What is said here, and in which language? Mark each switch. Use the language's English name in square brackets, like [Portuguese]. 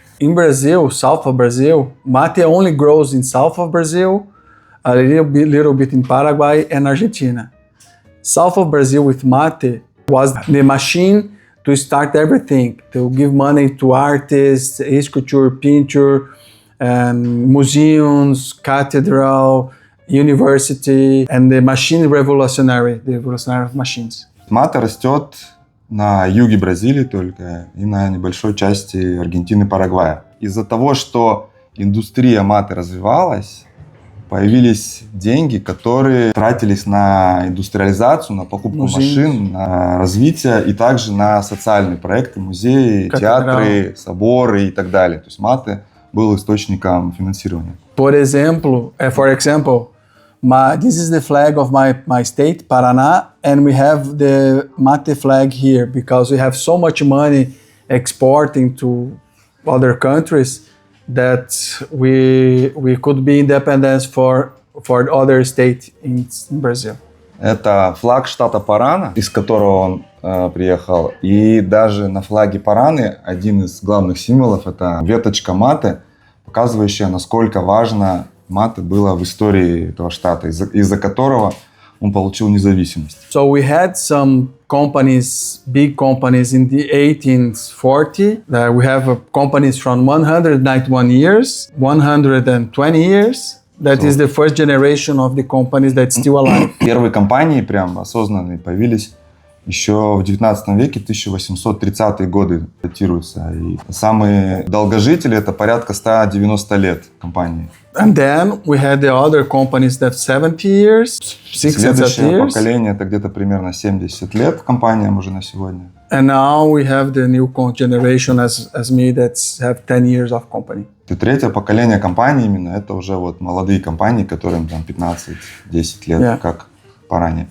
[English] In Brazil, south of Brazil, mate only grows in south of Brazil, a little bit in Paraguay and Argentina. South of Brazil with mate was the machine to start everything, to give money to artists, sculpture, painter, museums, cathedral, university, and the machine revolutionary, the revolutionary of machines. [Russian] Мате растет на юге Бразилии только и на небольшой части Аргентины и Парагвая. Из-за того, что индустрия мате развивалась, появились деньги, которые тратились на индустриализацию, на покупку машин, на развитие и также на социальные проекты, музеи, театры, соборы и так далее. То есть Мате был источником финансирования. [English] For example, this is the flag of my state, Paraná, and we have the Mate flag here because we have so much money exporting to other countries that we could be independent for other state in Brazil. [Russian] Это флаг штата Парана, из которого он приехал. И даже на флаге Параны один из главных символов – это веточка Мате, показывающая, насколько важно Мате было в истории этого штата, из-за которого он получил независимость. [English] So we had some companies, big companies in the 1840. We have companies from 191 years, 120 years. That is the first generation of the companies that's still alive. [Russian] Первые компании прям осознанные появились еще в 19 веке, 1830-е годы датируются. И самые долгожители — это порядка 190 лет компании. [English] And then we had the other companies that 70 years, 60 [Russian] Следующее [English] years. [Russian] поколение — это где-то примерно 70 лет компаниям уже на сегодня. [English] And now we have the new generation as me that have 10 years of company. [Russian] И третье поколение компаний именно — это уже вот молодые компании, которым там 15-10 лет, как Parana.